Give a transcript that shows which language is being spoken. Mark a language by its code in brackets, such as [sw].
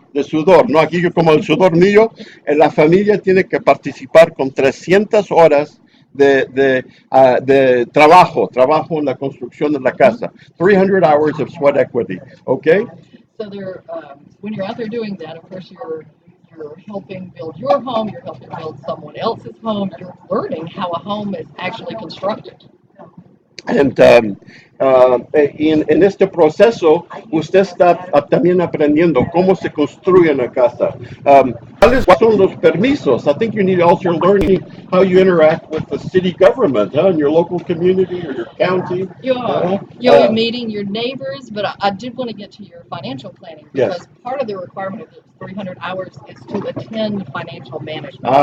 [es] De sudor, no aquí como el sudor mío, la familia tiene que participar con 300 horas de trabajo en la construcción de la casa. [en] 300 hours of sweat equity, okay? So there, when you're out there doing that, of course, you're helping build your home, you're helping build someone else's home, you're learning how a home is actually constructed. And, [es] en este proceso, usted está también aprendiendo cómo se construye una casa. ¿Cuáles son los permisos? [en] I think you need also learning how you interact with the city government, in your local community or your county. You'll be meeting your neighbors, but I did want to get to your financial planning, Yes. because part of the requirement of those 300 hours is to attend financial management.